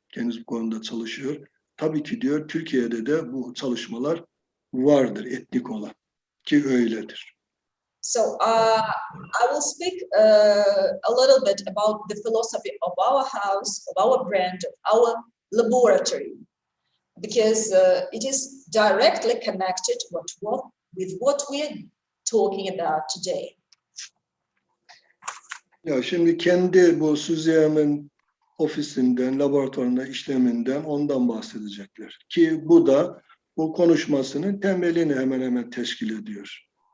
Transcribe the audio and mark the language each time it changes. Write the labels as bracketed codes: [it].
[tr] Kendisi bu konuda çalışıyor. Tabii ki diyor Türkiye'de de bu çalışmalar vardır etnik olan ki öyledir. [en] So I will speak a little bit about the philosophy of our house, of our brand, of our laboratory, because it is directly connected with what we are talking about today. [tr] Ya şimdi kendi bu SuzieM'in ofisinden, laboratuvarında işleminden ondan bahsedecekler. Ki bu da bu konuşmasının temelini hemen hemen teşkil ediyor.